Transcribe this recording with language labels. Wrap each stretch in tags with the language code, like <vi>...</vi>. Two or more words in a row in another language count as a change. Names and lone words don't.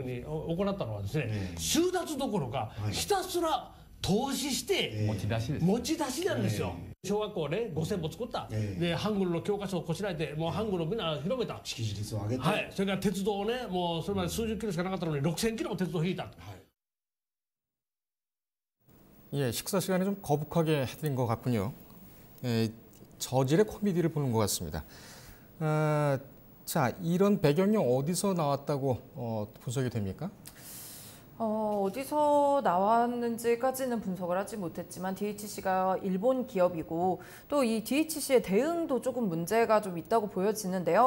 <ja>に行ったのはですね、収奪どころかひたすら投資して持ち出しです。持ち出しなんですよ。小学校ね5000本作った、でハングルの教科書をこしらえてもうハングルをみんな広めた。識字率を上げて、はい、それから鉄道をねもうそれまで数十キロしかなかったのに6000キロも鉄道を引いた。</ja> <ko>예, 식사 시간에 좀 거북하게 해드린 것 같군요. 예, 저질의 코미디를 보는 것 같습니다. 자, 이런 배경이 어디서 나왔다고 분석이 됩니까? 어디서 나왔는지까지는 분석을 하지 못했지만 DHC가 일본 기업이고 또 이 DHC의 대응도 조금 문제가 좀 있다고 보여지는데요.</ko>